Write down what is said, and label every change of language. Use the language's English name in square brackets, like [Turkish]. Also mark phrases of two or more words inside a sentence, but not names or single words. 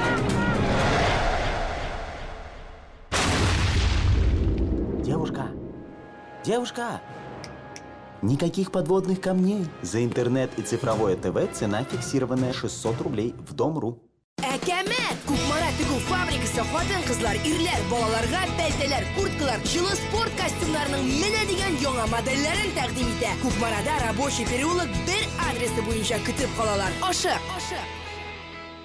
[Russian] Девушка! Никаких подводных камней. За интернет и цифровое ТВ цена фиксированная 600 рублей в Дом.ру. [Tatar] Әкәмәт! Кукмара тегү фабрикасы хатын-кызлар, ирләр, балаларга пәлтәләр, курткалар, җылы спорт костюмнарының менә дигән яңа модельләрен тәкъдим итә. Кукмарада рабочий переулок бер адресы буенча көтеп калалар.